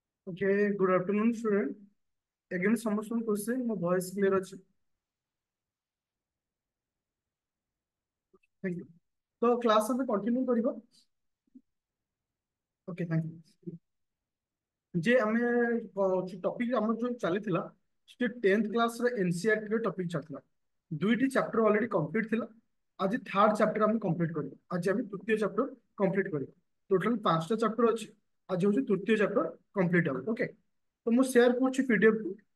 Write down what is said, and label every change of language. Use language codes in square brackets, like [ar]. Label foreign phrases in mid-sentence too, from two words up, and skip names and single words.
[en] Okay, good afternoon, student. Again, ସମସ୍ତଙ୍କୁ question, ମୋ voice clear ଅଛି? Thank you. ତ class ଆମେ continue କରିବା. Okay, thank you. [or] ଯେ ଆମେ ଟପିକ ଆମର ଯୋଉ ଚାଲିଥିଲା ସେ 10th କ୍ଲାସ ରେ ଏନସିଇଆରଟି ର ଟପିକ ଚାଲିଥିଲା। ଦୁଇଟି [en] chapter already complete [or] ଥିଲା। ଆଜି ଥାର୍ଡ ଚାପ୍ଟର ଆମେ କମ୍ପ୍ଲିଟ କରିବା। ଆଜି ଆମେ ତୃତୀୟ [en] chapter complete [or] କରିବା। ଟୋଟାଲ 5ଟା ଚାପ୍ଟର ଅଛି। ଆଜି ହଉଛି ତୃତୀୟ [en] chapter complete [or] ହେବ। ଓକେ, ତ ମୁଁ ସେୟାର କରୁଛି ପିଡିଏଫ କୁ।